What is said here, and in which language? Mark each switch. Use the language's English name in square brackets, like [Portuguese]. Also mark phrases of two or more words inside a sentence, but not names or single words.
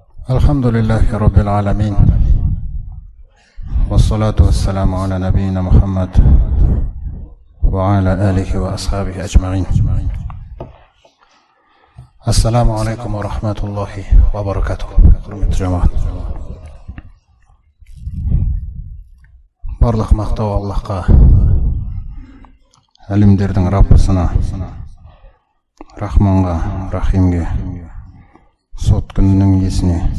[Arabic] الحمد لله رب العالمين والصلاة والسلام على نبينا محمد وعلى آله وأصحابه أجمعين. السلام عليكم ورحمة الله وبركاته. [Turkish] Hürmetli cemaat. [Kazakh] Барлық мақтау Аллахқа, әлемдердің Раббысына, Рахманға, Рахимге, сот күнінің иесіне.